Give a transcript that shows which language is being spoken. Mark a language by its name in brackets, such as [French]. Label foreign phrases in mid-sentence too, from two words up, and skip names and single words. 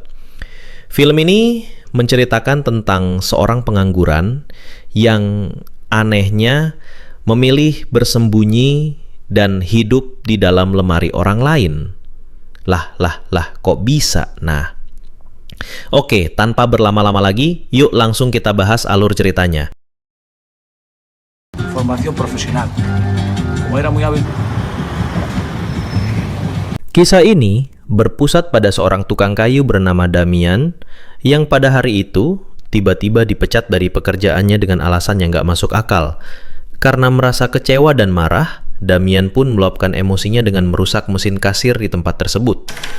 [Indonesian] Film ini menceritakan tentang seorang pengangguran yang anehnya memilih bersembunyi dan hidup di dalam lemari orang lain. Lah, kok bisa? Nah, oke, tanpa berlama-lama lagi, yuk langsung kita bahas alur ceritanya. [Spanish] Formación profesional. Como era muy hábil. [Indonesian] Kisah ini berpusat pada seorang tukang kayu bernama Damian yang pada hari itu tiba-tiba dipecat dari pekerjaannya dengan alasan yang gak masuk akal. Karena merasa kecewa dan marah, Damian pun meluapkan emosinya dengan merusak mesin kasir di tempat tersebut.